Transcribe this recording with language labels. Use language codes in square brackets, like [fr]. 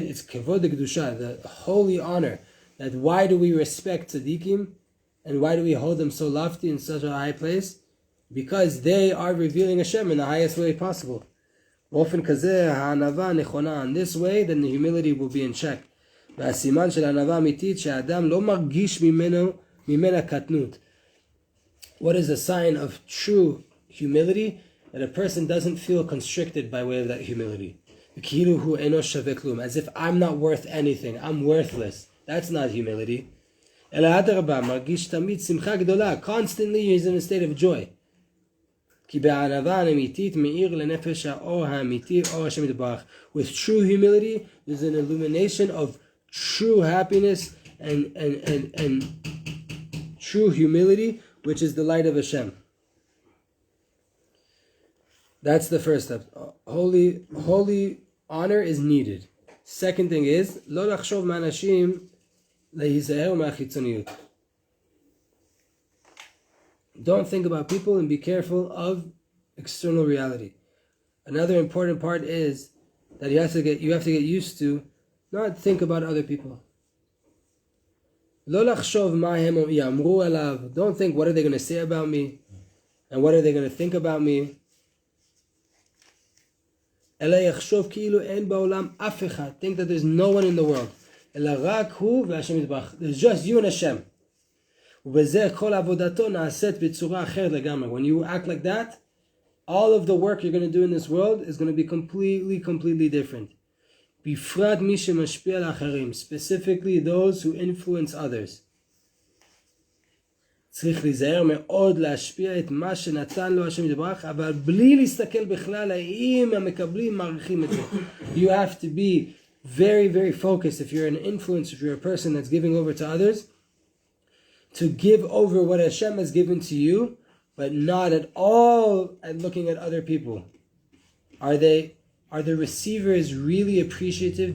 [en] It's Kavod Kedusha, the holy honor. That why do we respect tzaddikim, and why do we hold them so lofty in such a high place? Because they are revealing Hashem in the highest way possible. In this way, then the humility will be in check. [he] והסימן של ענווה אמיתית שהאדם לא מרגיש ממנה קטנות. [en] What is a sign of true humility? That a person doesn't feel constricted by way of that humility. [he] כאילו הוא אינו שווה כלום. [en] As if I'm not worth anything, I'm worthless. That's not humility. [he] אלא אדרבה, מרגיש תמיד שמחה גדולה. [en] Constantly he's in a state of joy. [he] כי בענווה האמיתית מאיר לנפש האור האמיתי, אור השם יתברך. [en] With true humility, there's an illumination of true happiness and true humility, which is the light of Hashem. That's the first step. Holy honor is needed. Second thing is, [he] לא לחשוב מאנשים להיזהר מהחיצוניות. [en] Don't think about people and be careful of external reality. Another important part is that you have to get used to not think about other people. [he] לא לחשוב מה הם יאמרו עליו. [en] Don't think what are they going to say about me and what are they going to think about me. [he] אלא יחשוב כאילו אין בעולם אף אחד. [en] Think that there's no one in the world. [he] אלא רק הוא והשם יתברך. [en] There's just you and Hashem. [he] ובזה כל עבודתו נעשית בצורה אחרת לגמרי. [en] When you act like that, all of the work you're going to do in this world is going to be completely different. [he] בפרט מי שמשפיע על האחרים, [en] specifically those who influence others. [he] צריך להיזהר מאוד להשפיע את מה שנתן לו השם יתברך, אבל בלי להסתכל בכלל האם המקבלים מעריכים את זה. [en] You have to be very focused if you're an influencer, if you're a person that's giving over to others, to give over what Hashem has given to you, but not at all at looking at other people. Are the receivers really appreciative?